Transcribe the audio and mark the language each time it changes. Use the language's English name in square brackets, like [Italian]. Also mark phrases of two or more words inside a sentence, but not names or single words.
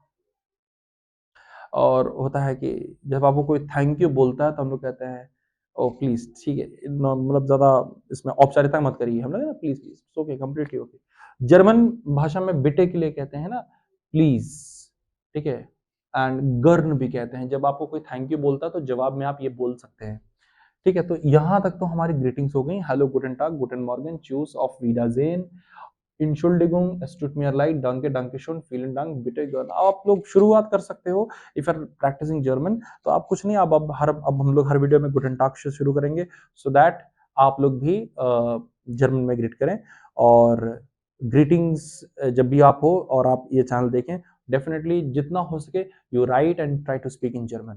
[Hindi] और होता है कि जब आपको कोई [English] thank you [Hindi] बोलता है तो हम लोग कहते हैं [English] oh please, [Hindi] ठीक है, मतलब ज्यादा इसमें औपचारिकता मत करिए, हम लोग ना [English] please please, okay, completely okay. [Hindi] जर्मन भाषा में बिटे के लिए कहते हैं ना प्लीज, ठीक है, एंड गर्न भी कहते हैं, जब आपको कोई [English] thank you [Hindi] बोलता है तो जवाब में आप ये बोल सकते हैं। ठीक है, तो यहां तक तो हमारी ग्रीटिंग्स हो गई, हेलो, [German] Guten Tag, Guten Morgen, Tschüss, Auf Wiedersehen, Entschuldigung, es tut mir leid, danke, danke schön, vielen Dank, bitte gern। [Hindi] आप लोग शुरुआत कर सकते हो [English] if are practising German, [Hindi] तो आप कुछ नहीं, अब हम लोग हर वीडियो में [German] Guten Tag [Hindi] से शुरू करेंगे, [English] so that [Hindi] आप लोग भी जर्मन में ग्रीट करें। और ग्रीटिंग्स जब भी आप हो और आप ये चैनल देखें, डेफिनेटली जितना हो सके [English] you write and try to speak in German.